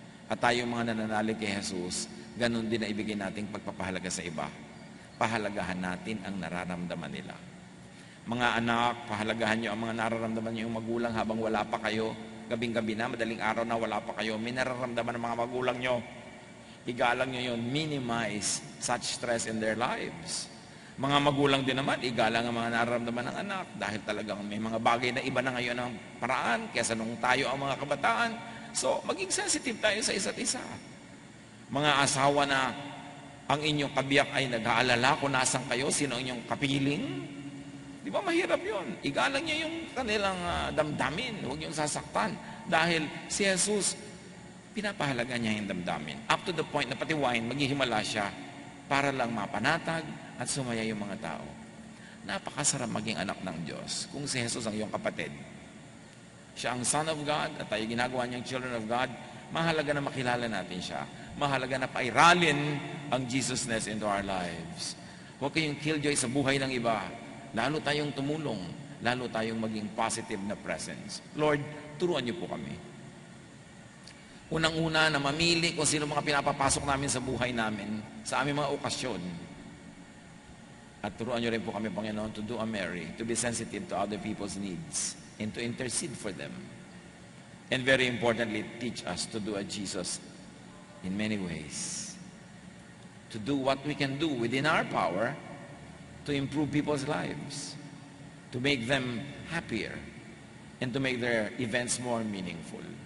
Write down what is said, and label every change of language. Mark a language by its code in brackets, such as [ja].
[tl] At tayong mga nananalig kay Jesus, ganun din na ibigay nating pagpapahalaga sa iba. Pahalagahan natin ang nararamdaman nila. Mga anak, pahalagahan nyo ang mga nararamdaman nyo yung magulang habang wala pa kayo. Gabing-gabi na, madaling araw na wala pa kayo. May nararamdaman ng mga magulang nyo. Igalang nyo yun. [en] Minimize such stress in their lives. [tl] Mga magulang din naman, igalang ang mga nararamdaman ng anak dahil talagang may mga bagay na iba na ngayon ang paraan kaysa nung tayo ang mga kabataan. So, maging sensitive tayo sa isa't isa. Mga asawa na ang inyong kabiyak ay nag-aalala kung nasan kayo, sino ang inyong kapiling. Di ba mahirap yun? Igalang niyo yung kanilang damdamin. Huwag niyong sasaktan. Dahil si Jesus, pinapahalaga niya yung damdamin. [en] Up to the point [tl] na pati wine, maghihimala siya para lang mapanatag at sumaya yung mga tao. Napakasarap maging anak ng Diyos kung si Jesus ang iyong kapatid. Siya ang Son of God at tayo ginagawa niyang children of God. Mahalaga na makilala natin siya. Mahalaga na pairalin ang Jesusness [en] into our lives. [tl] Huwag kayong killjoy sa buhay ng iba. Lalo tayong tumulong, lalo tayong maging positive na presence. Lord, turuan niyo po kami. Unang-una na mamili kung sino mga pinapapasok namin sa buhay namin, sa aming mga okasyon. At turuan niyo rin po kami, Panginoon, [en] to do a Mary, to be sensitive to other people's needs, and to intercede for them. And very importantly, teach us to do a Jesus in many ways. To do what we can do within our power to improve people's lives, to make them happier, and to make their events more meaningful.